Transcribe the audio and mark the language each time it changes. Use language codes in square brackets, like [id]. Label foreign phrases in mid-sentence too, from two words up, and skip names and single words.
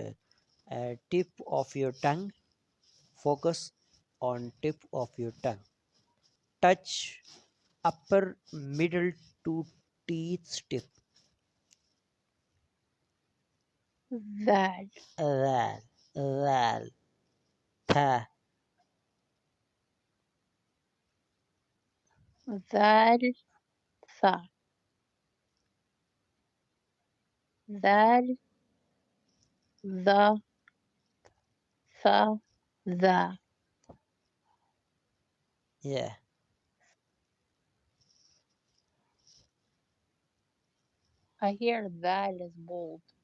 [en] Tip of your tongue. Focus on tip of your tongue. Touch upper middle to teeth tip. That. Ral. Ral. Tha. That. Tha. That. The. Tha. The. Yeah. I hear that is bold.